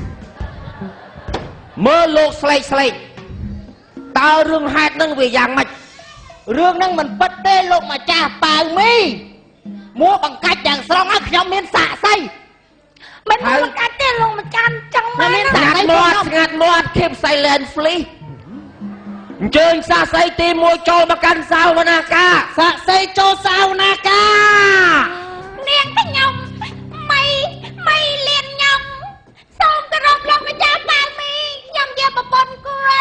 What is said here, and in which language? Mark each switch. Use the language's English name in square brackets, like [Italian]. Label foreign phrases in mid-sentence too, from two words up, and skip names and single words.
[Khmer] មើលលោកស្លេកតើរឿងហេតុនឹងវាយ៉ាងម៉េច រឿងហ្នឹងមិនពិតទេលោកម្ចាស់ប៉ៅមីមួបង្កាច់យ៉ាងស្រង់ហើយខ្ញុំមានសាកសី មិនមកកាច់ទេលោកម្ចាស់ចឹងមែន ស្ងាត់មាត់ [English] keep silent please [Khmer] អញ្ជើញសាស័យទី1ចូលមកកាន់សាវនាកា សាកសីចូលសាវនាកា នាងខ្ញុំមិនលៀនខ្ញុំសូមគោរពលោកម្ចាស់ប៉ៅមីខ្ញុំជាប្រពន្ធគាត់